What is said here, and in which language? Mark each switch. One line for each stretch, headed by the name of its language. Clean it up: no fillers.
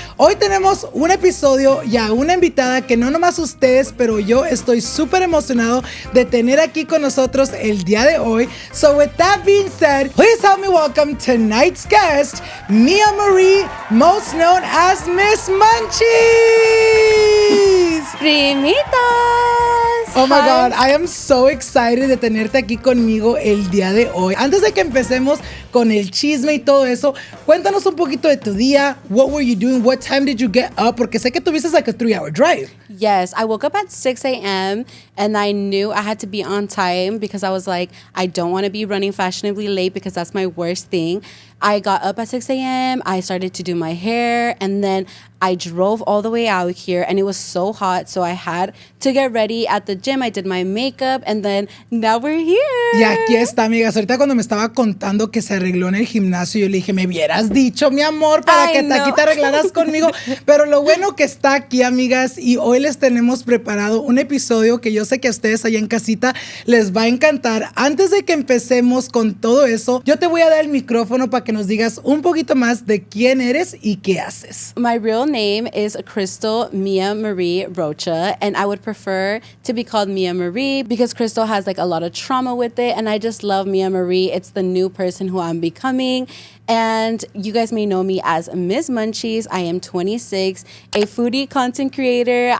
Spanish: Hoy tenemos un episodio y a una invitada que no nomás ustedes, pero yo estoy súper emocionado de tener aquí con nosotros el día de hoy.
English: So with that being said, please help me welcome tonight's guest, Mia Marie, most known as Miss Munchies!
Spanish: Primitas!
English: Oh my God, I am so excited
Spanish: de tenerte aquí conmigo el día de hoy. Antes de que empecemos con el chisme y todo eso, cuéntanos un poquito de tu día.
English: What were you doing? What time did you get up?
Spanish: Porque sé que tuviste
English: like a 3-hour drive. Yes, I woke up at 6 a.m. and I knew I had to be on time because I was like, I don't want to be running fashionably late because that's my worst thing. I got up at 6 a.m. I started to do my hair and then I drove all the way out here and it was so hot. So I had to get ready at the gym. I did my makeup and then now we're here.
Spanish: Y aquí está, amigas. Ahorita cuando me estaba contando que se arregló en el gimnasio, yo le dije, me hubieras dicho, mi amor, para que aquí te arreglaras conmigo. Pero lo bueno que está aquí, amigas, y hoy les tenemos preparado un episodio que yo sé que a ustedes allá en casita les va a encantar. Antes de que empecemos con todo eso, yo te voy a dar el micrófono para que nos digas un poquito más de quién eres y qué haces.
English: My real name is Crystal Mia Marie Rocha, and I would prefer to be called Mia Marie because Crystal has like a lot of trauma with it, and I just love Mia Marie. It's the new person who I'm becoming. And you guys may know me as Miss Munchies. I am 26, a foodie content creator.